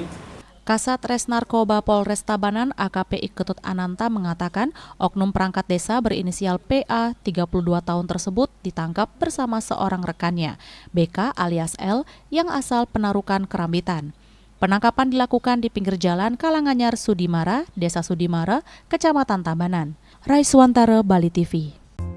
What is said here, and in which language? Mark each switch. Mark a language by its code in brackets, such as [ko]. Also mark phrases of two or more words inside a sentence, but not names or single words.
[id] Kasat Res Narkoba Polres Tabanan AKP Iketut Ananta mengatakan oknum perangkat desa berinisial PA 32 tahun tersebut ditangkap bersama seorang rekannya, BK alias L yang asal Penarukan Kerambitan. Penangkapan dilakukan di pinggir jalan Kalanganyar Sudimara, Desa Sudimara, Kecamatan Tabanan. Raiswantara, Bali TV.